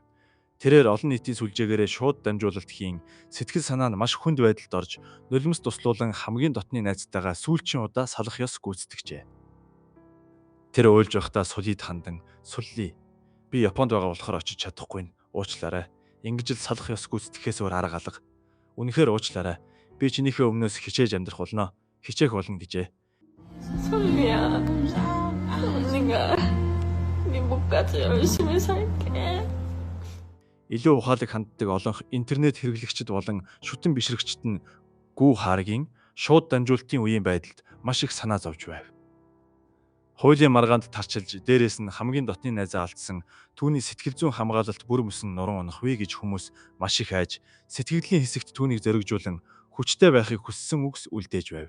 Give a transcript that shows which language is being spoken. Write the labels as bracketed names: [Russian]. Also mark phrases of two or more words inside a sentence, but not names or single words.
[Mongolian] Тэрээр олон нийтийн сүлжээгээрээ шууд дамжуулалт хийн, сэтгэл санаа нь маш хүнд байдалд орж, нулимс туслуулан хамгийн дотны найзтайгаа сүүлчийн удаа салах ёс гүйцэтгэжээ. Тэр уйлж байхдаа Сулид хандан, "Сүлли, би Японд байгаа болохоор очиж чадахгүй нь. Уучлаарай. Ингэж л салах ёс гүйцэтгэхээс өөр арга алга. Үнэхээр уучлаарай. Би чинийхээ өмнөөс хичээж амьдрах болно. Хичээх болно" гэжээ. [Korean] 솔미야, 언니가 네 목까지 열심히 살게. [Mongolian] Илүү ухаалаг ханддаг олонх интернет хэрэглэгчид болон шүтэн бишрэгчид нь Гүү Харагийн шууд дамжуулалтын үеийн байдалд маш их санаа зовж байв. Хуулийн маргаанд тарчилж, дээрээс нь хамгийн дотны найзаа алдсан, түүний сэтгэл зүйн хамгаалалт бүр мөсөн нуран унах вэ гэж хүмүүс маш их айж, сэтгэлийн хэсэгт түүнийг зоригжуулан хүчтэй байхыг хүссэн үгс үлдээж байв.